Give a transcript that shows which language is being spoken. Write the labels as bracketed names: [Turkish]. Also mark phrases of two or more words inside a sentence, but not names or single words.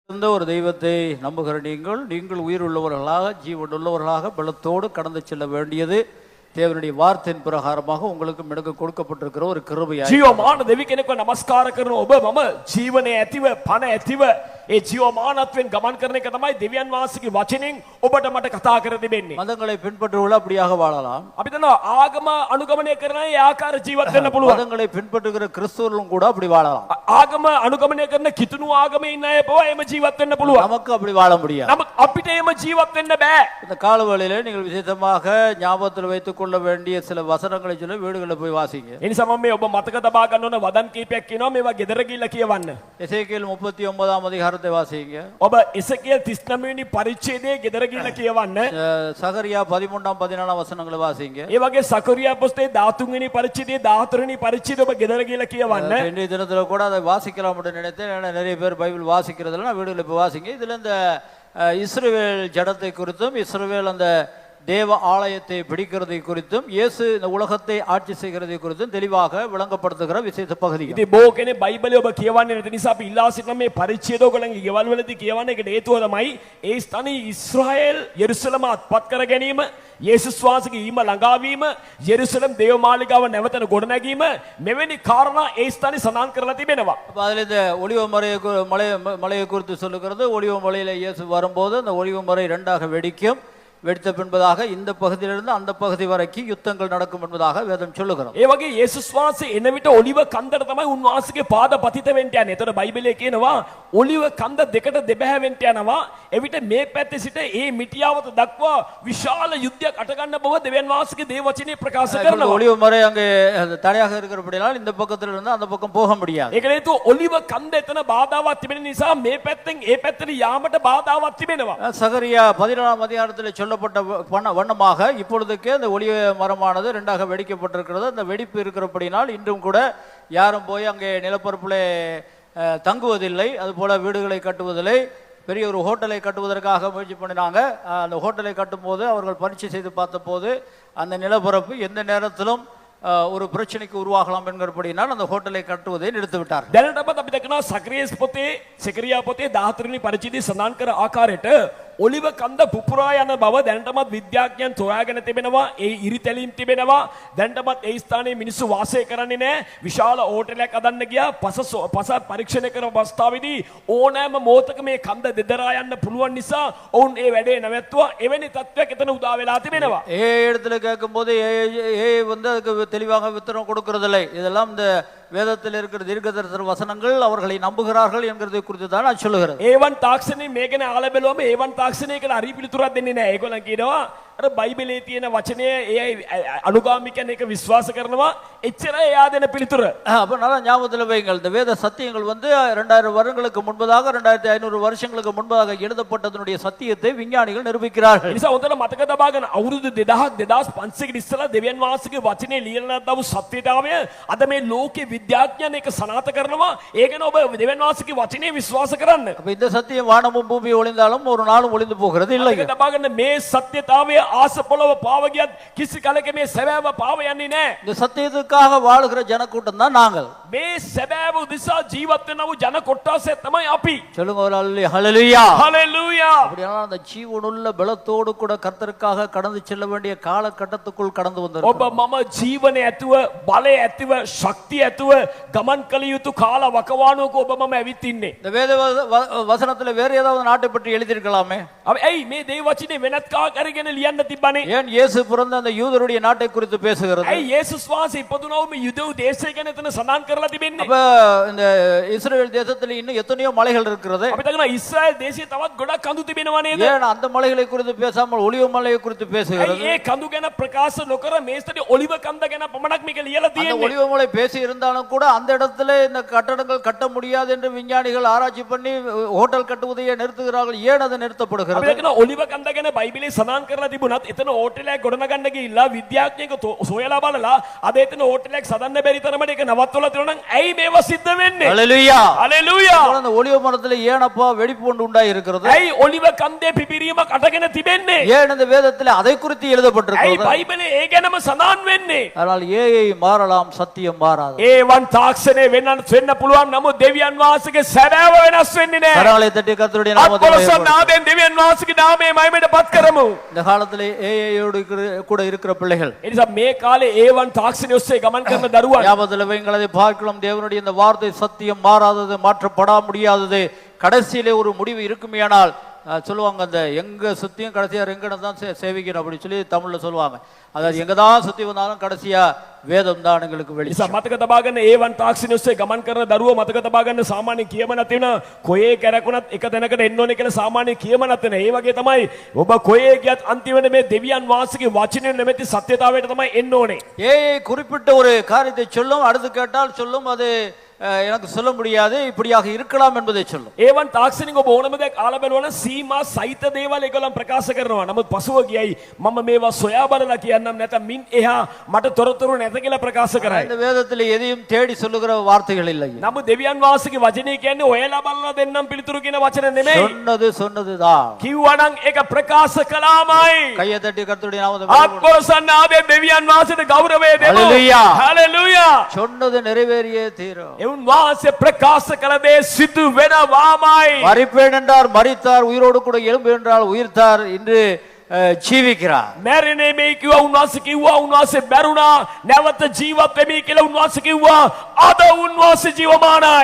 [Tamil] இருந்த ஒரு தெய்வத்தை நம்புகிற நீங்கள் உயிர் உள்ளவர்களாக ஜீவனுள்ளவர்களாக பலத்தோடு கடந்து செல்ல வேண்டியது தேவனுடைய வார்த்தையின் பிரகாரமாக உங்களுக்கு மிடுக்கு கொடுக்கப்பட்டிருக்கிற ஒரு கிருபையாய் [Sinhala] ජීවමාන දෙවි කෙනෙක්ව නමස්කාර කරන ඔබ මම ජීවනයේ ඇතිව පණ ඇතිව ඒ ජීවමානත්වයෙන් ගමන් කරන එක තමයි දෙවියන් වහන්සේගේ වචනෙන් ඔබට මට කතා කර දෙන්නේ. [Tamil] மதங்களை பின்பற்றுவர்கள் அப்படியாக வாழலாம். [Sinhala] අපි දන්නවා ආගම අනුගමනය කරන ඒ ආකාර ජීවත් වෙන්න පුළුවන්. [Tamil] மதங்களை பின்பற்றுகிற கிறிஸ்தவர்களும் கூட அப்படி வாழலாம். [Sinhala] ආගම අනුගමනය කරන කිතුණු ආගමේ ඉන්න අය පවා එහෙම ජීවත් වෙන්න පුළුවන්. [Tamil] நமக்கு அப்படி வாழ முடியாது. [Sinhala] නමුත් අපිට එහෙම ජීවත් වෙන්න බෑ. [Tamil] இந்த காலவெளியில நீங்கள் விசேஷமாக ஞாபகத்தில் வைத்துக் கொள்ள வேண்டிய சில வசனங்களை சொல்லி வீடுகளில் போய் வாசிங்க. [Sinhala] ඒ නිසා මම මේ ඔබ මතක තබා ගන්න ඕන වදන් කීපයක් කියනවා මේවා ගෙදර ගිහිල්ලා කියවන්න. [Tamil] எசேக்கியேல் 39ஆம் அதிகாரத்தை வாசிங்க. [Sinhala] ඔබ එසේකියල් 39 වෙනි පරිච්ඡේදයේ ගෙදර ගිහිල්ලා කියවන්න. [Tamil] சகரியா 13ஆம் 14ஆம் வசனங்களை வாசிங்க. [Sinhala] ඒ වගේ සකරියා පොස්තේ 13 වෙනි පරිච්ඡේදයේ 14 වෙනි පරිච්ඡේදය ඔබ ගෙදර ගිහිල්ලා කියවන්න. [Tamil] இன்றைய தினத்துல கூட அதை வாசிக்கலாம் நினைத்தேன். ஏன்னா நிறைய பேர் பைபிள் வாசிக்கிறதுல வீடுகளில் போய் வாசிங்க. இதுல இந்த இஸ்ரவேல் ஜடத்தை குறித்தும் இஸ்ரவேல் அந்த தேவ ஆலயத்தை பிடிக்கிறதை குறித்தும் இயேசு இந்த உலகத்தை ஆட்சி செய்கிறதை குறித்தும் தெளிவாக விளங்கப்படுத்துகிற விசேஷ பகுதி. [Sinhala] ඉතින් බොහෝ කෙනෙක් බයිබලය ඔබ කියවන්නේ නැති නිසා අපි ඉල්ලා සිටින මේ පරිච්ඡේද ඔයගොල්ලන්ගේ ගෙවල් වලදී කියවන්න ඒකට හේතුව තමයි ඒ ස්ථානයේ ඉස්රායෙල් යෙරුසලම අත්පත් කර ගැනීම, යේසුස් වහන්සේගේ ඊම ළඟාවීම, යෙරුසලම් දේව මාලිගාව නැවතන ගොඩනැගීම මෙවැනි කාරණා ඒ ස්ථානයේ සඳහන් කරලා තිබෙනවා. [Tamil] அப்ப அதுல இந்த ஒலிவ மலையை குறித்து சொல்லுகிறது. ஒலிவ மலையில இயேசு வரும்போது அந்த ஒலிவ மலை இரண்டாக வெடிக்கும். வெடித்த பின்பதாக இந்த பகுதியிலிருந்து அந்த பகுதி வரைக்கும் யுத்தங்கள் நடக்கும் என்பதாக வேதம் சொல்லுகிறது. [Sinhala] ඒ වගේ යේසුස් වහන්සේ එන විට ඔලිව කන්දට තමයි උන්වහන්සේගේ පාද පතිත වෙන්න යන්නේ. ඒතර බයිබලයේ කියනවා ඔලිව කන්ද දෙකට දෙබෑ වෙන්න යනවා. එවිට මේ පැත්තේ සිට ඒ මිටියාවත දක්වා විශාල යුද්ධයක් අට ගන්න බව දෙවියන් වහන්සේගේ දේව වචනේ ප්‍රකාශ කරනවා. [Tamil] ஒலிவ மலை அங்கே தடையாக இருக்கிறபடியால் இந்த பக்கத்துல இருந்து அந்த பக்கம் போக முடியாது. [Sinhala] ඒකට හේතුව ඔලිව කන්ද එතන බාධාවක් තිබෙන නිසා මේ පැත්තෙන් ඒ පැත්තට යාමට බාධාවක් තිබෙනවා. [Tamil] சகரியா 14ஆம் அதிகாரத்தில் சொல்லப்பட்ட வண்ணமாக இப்பொழுதுக்கு அந்த ஒலிவ மரமானது இரண்டாக வெடிக்கப்பட்டிருக்கிறது. அந்த வெடிப்பு இருக்கிறபடினால் இன்றும் கூட யாரும் போய் அங்கே நிலப்பரப்பிலே தங்குவதில்லை. அதுபோல வீடுகளை கட்டுவதில்லை. பெரிய ஒரு ஹோட்டலை கட்டுவதற்காக முயற்சி பண்ணினாங்க. அந்த ஹோட்டலை கட்டும் போது அவர்கள் பரீட்சை செய்து பார்த்த போது அந்த நிலப்பரப்பு எந்த நேரத்திலும் ஒரு பிரச்சனைக்கு உருவாகலாம் என்கிறபடினால் அந்த ஹோட்டலை கட்டுவதை நிறுத்தி விட்டார். [Sinhala] දැනටමත් අපි දකිනවා සකරියා පොතේ 14 වෙනි පරිච්ඡේදයේ සඳහන් කර ආකාරයට ඔලිව කන්ද පුපුරා යන බව දැනටමත් විද්‍යාඥයන් සොයාගෙන තිබෙනවා. ඒ ඉරිතැලීම් තිබෙනවා. දැනටමත් ඒ ස්ථානයේ මිනිස්සු වාසය කරන්නේ නැහැ. විශාල හෝටලයක් හදන්න ගියා. පස පරීක්ෂණය කරන අවස්ථාවේදී ඕනෑම මොහොතක මේ කන්ද දෙදරා යන්න පුළුවන් නිසා ඔවුන් ඒ වැඩේ නැවැත්තුවා. එවැනි තත්ත්වයක් එතන උදා වෙලා තිබෙනවා. [Tamil] இடத்துல கேட்கும்போது வந்து அதுக்கு தெளிவாக வித்தரம் கொடுக்கறதில்லை. இதெல்லாம் இந்த வேதத்தில் இருக்கிற தீர்க்கதரிசன வசனங்கள் அவர்களை நம்புகிறார்கள் என்கிறதை குறித்து தான் நான் சொல்லுகிறேன். [Sinhala] ඒවන් තාක්ෂණය මේ ගැන අහලා බැලුවම ඒවන් තාක්ෂණයකට හරි පිළිතුරක් දෙන්නේ නැහැ. ඒගොල්ලන් කියනවා අර බයිබලයේ තියෙන වචනය ඒ අනුගාමිකයන් එක විශ්වාස කරනවා. එච්චරයි එයා දෙන පිළිතුර. [Tamil] அப்ப நல்லா ஞாபகத்தில் வைங்கள். இந்த வேத சத்தியங்கள் வந்து 2000 வருடங்களுக்கு முன்பதாக 2500 வருஷங்களுக்கு முன்பதாக எழுதப்பட்டதனுடைய சத்தியத்தை விஞ்ஞானிகள் நிரூபிக்கிறார்கள். [Sinhala] ඒ නිසා හොඳට මතක තබා ගන්න අවුරුදු 2500කට ඉස්සෙල්ලා දෙවියන් වහන්සේගේ වචනේ ලියලා නැත්නම් සත්‍යතාවය අද මේ ලෝකේ විද්‍යාඥයන් එක සනාථ කරනවා. ඒක නේ ඔබ දෙවියන් වහන්සේගේ වචනේ විශ්වාස කරන්න. [Tamil] அப்ப இந்த சத்தியம் வானமும் பூமியும் ஒளிந்தாலும் ஒரு நாளும் ஒளிந்து போகிறது இல்லை. [Sinhala] මතක තබා ගන්න මේ සත්‍යතාවය ආස පොළව පාව ගියත් කිසි කලක මේ සැබෑව පාව යන්නේ නැහැ. [Tamil] இந்த சத்தியத்துக்காக வாழுகிற ஜனக்கூட்டம் தான் நாங்கள். [Sinhala] මේ සැබෑව උදෙසා ජීවත් වෙන වූ ජන කොට්ටාසය තමයි අපි. [Tamil] சொல்லுங்க ஒரு ஹல்லேலூயா. ஹalleluya. அப்படியான அந்த ஜீவனுள்ள பலத்தோடு கூட கர்த்தருக்காக கடந்து செல்ல வேண்டிய காலகட்டத்துக்குள் கடந்து வந்தோம். [Sinhala] ඔබ මම ජීවනයේ ඇතුව බලය ඇතුව ශක්තිය ඇතුව ගමන් කළ යුතු කාල වකවානුවක ඔබ මම ඇවිත් ඉන්නේ. [Tamil] இந்த வேத வசனத்துல வேற ஏதாவது நாட்டை பற்றி எழுதியிருக்கலாமே. [Sinhala] අපි ඇයි මේ දේව වචනේ වෙනත් කාක් අරගෙන ලියන්න තිබ්බනේ? [Tamil] ஏன் இயேசு பிறந்த அந்த யூதருடைய நாட்டை குறித்து பேசுகிறது? [Sinhala] ඇයි යේසුස් වහන්සේ ඉපදුනව මේ යුදෙව් දේශය ගැන එතන සඳහන් කරලා තිබෙන්නේ? [Tamil] அப்ப இந்த இஸ்ரவேல் தேசத்துல இன்னும் எத்தனையோ மலைகள் இருக்கிறது. [Sinhala] අපි දන්නවා ඉස්රායෙල් දේශයේ තවත් ගොඩක් කඳු තිබෙනවා නේද? [Tamil] ஏன் அந்த மலைகளை குறித்து பேசாமல் ஒலிவ மலையை குறித்து பேசுகிறது? [Sinhala] ඇයි ඒ කඳු ගැන ප්‍රකාශ නොකර මේ ස්ථදී ඔලිව කන්ද ගැන පමණක් මේක ලියලා [Tamil] அந்த [Sinhala] තියෙන්නේ? [Tamil] ஒலிவ மலை பேசி இருந்தாலும் கூட அந்த இடத்துல இந்த கட்டடங்கள் கட்ட முடியாது என்று விஞ்ஞானிகள் ஆராய்ச்சி பண்ணி ஹோட்டல் கட்டுவதையே நிறுத்துகிறார்கள். ஏன் அது [Sinhala] අපි [Tamil] நிறுத்தப்படுகிறது? [Sinhala] දන්නවා ඔලිව කන්ද ගැන බයිබලයේ සඳහන් කරලා තිබුණා. තිබුණත් එතන හෝටලයක් ගොඩනගන්න ගිහිල්ලා විද්‍යාඥයෙක් සොයලා බලලා අද එතන හෝටලයක් සදන්න බැරි තරමට ඒක නවත්තලා තියෙනවා නම් ඇයි මේවා සිද්ධ වෙන්නේ? [Tamil] ஹalleluya. [Sinhala] හalleluya. [Tamil] அந்த ஒலிவ மரத்துல ஏனப்பா வெடிப்பு ஒன்று உண்டாய் இருக்கிறது? [Sinhala] ඇයි ඔලිව කන්දේ පිපිරීමක් අටගෙන තිබෙන්නේ? [Tamil] ஏன் இந்த வேதத்துல அதை குறித்து [Sinhala] ඇයි [Tamil] எழுதப்பட்டிருக்கிறது? [Sinhala] බයිබලේ ඒ ගැනම සඳහන් වෙන්නේ? [Tamil] ஆனால் ஏஐ மாறலாம், சத்தியம் மாறாது. [Sinhala] ඒවන් තාක්ෂණය වෙන්න පුළුවන් නමුත් දෙවියන් වහන්සේගේ සැබෑව වෙනස් වෙන්නේ නැහැ. [Tamil] கரங்களை தட்டி கர்த்தருடைய நாமத்தை [Sinhala] අත්පොළොස් [Tamil] மகிமைப்படுத்துவோம். [Sinhala] නාමයෙන් දෙවියන් වහන්සේගේ නාමය මහිමයට පත් කරමු. [Tamil] இந்த காலத்திலே ஏஐயோடு கூட இருக்கிற பிள்ளைகள் [Sinhala] ඒ නිසා මේ කාලේ ඒවන් තාක්ෂණය ඔස්සේ ගමන් කරන දරුවන් [Tamil] ஞாபகத்தில் வைங்கள், அதை பார்க்கலாம். தேவனுடைய இந்த வார்த்தை சத்தியம், மாறாதது, மாற்றப்பட முடியாதது. கடைசியிலே ஒரு முடிவு இருக்குமேயானால் சொல்லுவாங்க, அந்த எங்க சுத்தியும் கடைசியா ரெங்கடம் தான் சேவிக்கணும் அப்படி சொல்லி தமிழ்ல சொல்லுவாங்க. அதாவது எங்க தான் சுத்தி வந்தாலும் கடைசியா வேதம் தான் எங்களுக்கு [Sinhala] නිසා [Tamil] வெளிச்சம். [Sinhala] මතක තබා ගන්න ඒවන් තාක්ෂණය ඔස්සේ ගමන් කරන දරුවෝ මතක තබා ගන්න සාමාන්‍ය කියමනක් තියෙනවා කොයේ කැරකුණත් එක තැනකට එන්න ඕනේ කියලා සාමාන්‍ය කියමනක් තියෙනවා. ඒ වගේ තමයි ඔබ කොයේ ගියත් අන්තිමට මේ දෙවියන් වහන්සේගේ වචනේ නැමැති සත්‍යතාවයට තමයි එන්න ඕනේ. [Tamil] ஏஐ குறிப்பிட்ட ஒரு காரியத்தை சொல்லும், அடுத்து கேட்டால் சொல்லும், அது எனக்கு சொல்ல முடியாது, இப்படியாக இருக்கலாம் என்பதை சொல்லும். [Sinhala] ඒවන් තාක්ෂණික ඔබ ඕනම දෙයක් ආලා බලනවා සීමා සහිත දේවල් ඒගොල්ලන් ප්‍රකාශ කරනවා. නමුත් පසුව ගියයි මම මේවා සොයා බලලා කියන්නම් නැත්නම් මින් එහා මට තොරතුරු නැත කියලා ප්‍රකාශ කරයි. [Tamil] இந்த வேதத்தில் எதையும் தேடி சொல்லுகிற வார்த்தைகள் இல்லை. [Sinhala] නමුත් දෙවියන් වහන්සේගේ වචනේ කියන්නේ ඔයලා බලලා දෙන්නම් පිළිතුරු කියන වචන නෙමෙයි. [Tamil] சொன்னதுதான். [Sinhala] කිව්වනම් ඒක ප්‍රකාශ කළාමයි. [Tamil] கையை தட்டி கர்த்தருடைய நாமத்தை மகிமைப்படுத்துவோம். අත්පොළොසන්න ආවේ දෙවියන් වහන්සේට ගෞරවය දෙමු. Hallelujah. [Sinhala] හalleluya. [Tamil] சொன்னது நிறைவேறியே தீரும். [Sinhala] එවුන් වහන්සේ ප්‍රකාශ කළ දේ සිදු වෙනවාමයි. [Tamil] மரிப்பேன் என்றார், மரித்தார். உயிரோடு கூட எழும்பு என்றால் உயிர்த்தார், இன்று ජීවිக்கிறார். [Sinhala] මැරෙන්නේ මේ කිව්වා උන්වහන්සේ කිව්වා උන්වහන්සේ මැරුණා නැවත ජීවත් වෙමි කියලා උන්වහන්සේ කිව්වා අද උන්වහන්සේ ජීවමානයි.